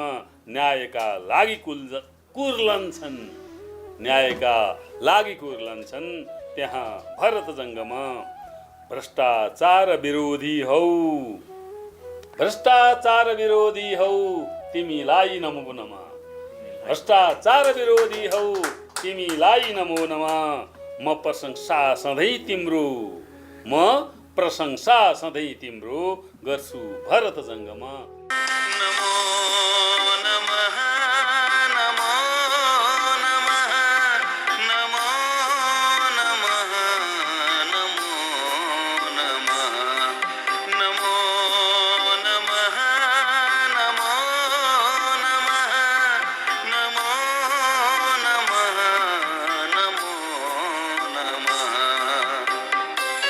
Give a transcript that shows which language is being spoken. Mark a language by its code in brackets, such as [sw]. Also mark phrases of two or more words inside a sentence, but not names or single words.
[ne] न्यायका लागि कुर्लन्छन्, न्यायका लागि कुर्लन्छन् त्यहाँ भरत जङ्गमा। भ्रष्टाचार विरोधी हौ, भ्रष्टाचार विरोधी हौ तिमीलाई [sa] नमो नमः, [ne] भ्रष्टाचार विरोधी हौ तिमीलाई [sa] नमो नमः। [ne] म प्रशंसा सधैँ तिम्रो, म प्रशंसा सधैँ तिम्रो गर्छु भरत जङ्गमा। [sa] नमो नमः नमो नमः नमो नमः नमो नमः नमो नमः नमो नमः नमो नमः नमो नमः।